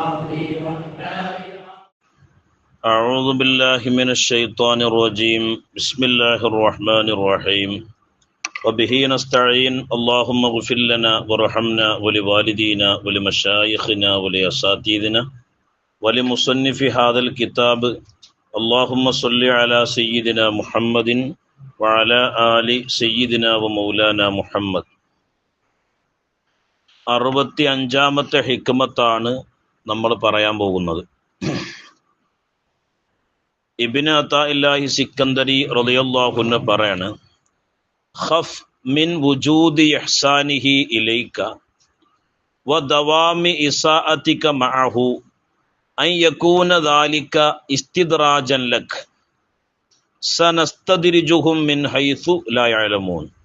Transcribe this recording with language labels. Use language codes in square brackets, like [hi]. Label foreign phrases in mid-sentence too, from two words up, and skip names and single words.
[ar] أعوذ بالله من الشيطان الرجيم بسم الله الرحمن الرحيم وبه نستعين اللهم اغفر لنا وارحمنا ولوالدينا ولمشايخنا ولأساتذتنا ولمصنف هذا الكتاب اللهم صل على سيدنا محمد وعلى آل سيدنا ومولانا محمد. [ml] 65-ാമത്തെ ഹിക്മത്താണ് നമ്മൾ പറയാൻ പോകുന്നത്. [ar] ഇബ്നു അതാഇല്ലാഹി സിക്കന്ദരി رضي الله عنه പറയാണ്, خف من وجود إحسانه إليك ودوام إساءتك معه أن يكون ذلك استدراجا لك سنستدرجهم من حيث لا يعلمون.